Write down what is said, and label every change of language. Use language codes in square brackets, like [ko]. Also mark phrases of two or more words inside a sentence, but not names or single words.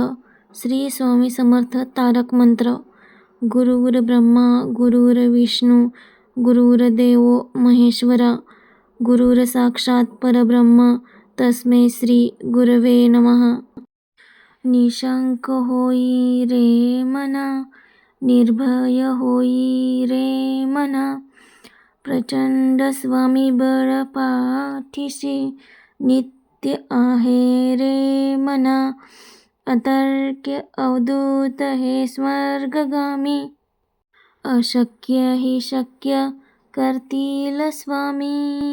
[sa] श्री स्वामी समर्थ तारक मंत्र. गुरुर् ब्रह्मा गुरुर्विष्णू गुरुर्देव महेश्वरा गुरुर् साक्षात परब्रह्म तस्मै श्री गुरवे नमः. [mr] निशंक होई रे मना, निर्भय होई रे मना, प्रचंड स्वामी बळ पाठीशी नित्य आहे रे मना. अतर्क्य अवधूत हे स्वर्गगामी, अशक्य ही शक्य करतील स्वामी.